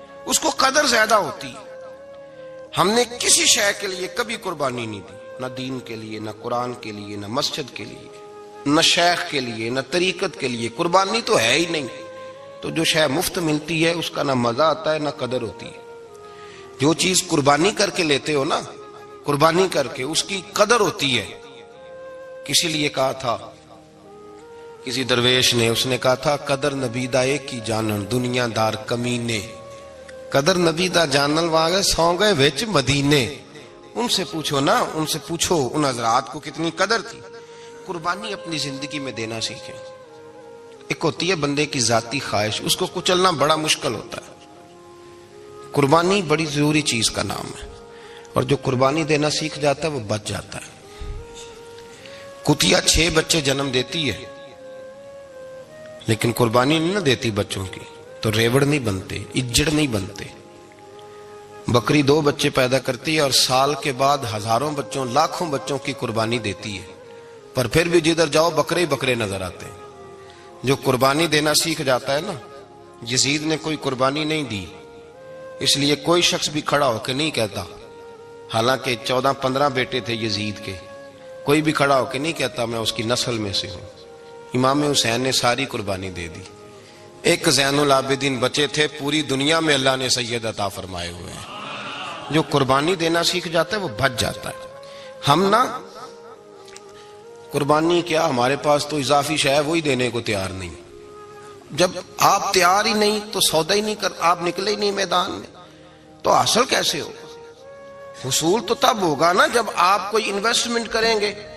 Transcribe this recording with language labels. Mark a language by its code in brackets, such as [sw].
[ur] اس کو قدر زیادہ ہوتی ہے۔ ہم نے کسی شے کے لیے کبھی قربانی نہیں دی، نہ دین کے لیے، نہ قرآن کے لیے، نہ مسجد کے لیے، نہ شیخ کے لیے، نہ طریقت کے لیے، قربانی تو ہے ہی نہیں۔ تو جو شے مفت ملتی ہے اس کا نہ مزہ آتا ہے نہ قدر ہوتی ہے۔ جو چیز قربانی کر کے لیتے ہو نا، قربانی کر کے، اس کی قدر ہوتی ہے۔ کسی لیے کہا تھا کسی درویش نے، اس نے کہا تھا [pa] قدر نبیدہ ایک کی جانن دنیا دار کمینے، قدر نبی دا جانل واگے سو گئے وچ مدینے. [ur] ان سے پوچھو نا، ان سے پوچھو ان حضرات کو کتنی قدر تھی. قربانی اپنی زندگی میں دینا سیکھیں. ایک ہوتی ہے بندے کی ذاتی خواہش، اس کو کچلنا بڑا مشکل ہوتا ہے. قربانی بڑی ضروری چیز کا نام ہے، اور جو قربانی دینا سیکھ جاتا ہے وہ بچ جاتا ہے. کتیا 6 بچے جنم دیتی ہے لیکن قربانی نہیں نہ دیتی بچوں کی، تو ریوڑ نہیں بنتے، اجڑ نہیں بنتے. بکری 2 بچے پیدا کرتی ہے اور سال کے بعد ہزاروں بچوں، لاکھوں بچوں کی قربانی دیتی ہے، پر پھر بھی جدھر جاؤ بکرے ہی بکرے نظر آتے ہیں. جو قربانی دینا سیکھ جاتا ہے نا، یزید نے کوئی قربانی نہیں دی، اس لیے کوئی شخص بھی کھڑا ہو کے نہیں کہتا، حالانکہ 14-15 بیٹے تھے یزید کے، کوئی بھی کھڑا ہو کے نہیں کہتا میں اس کی نسل میں سے ہوں. امام حسین نے ساری قربانی دے دی. ایک زین العابدین بچے تھے، پوری دنیا میں اللہ نے سید عطا فرمائے ہوئے ہیں. جو قربانی دینا سیکھ جاتا ہے وہ بچ جاتا ہے. ہم نا قربانی کیا، ہمارے پاس تو اضافی شے ہے وہی دینے کو تیار نہیں. جب آپ تیار ہی نہیں تو سودا ہی نہیں کر، آپ نکلے ہی نہیں میدان میں، تو حاصل کیسے ہوگا؟ حصول تو تب ہوگا نا جب آپ کوئی انویسٹمنٹ کریں گے.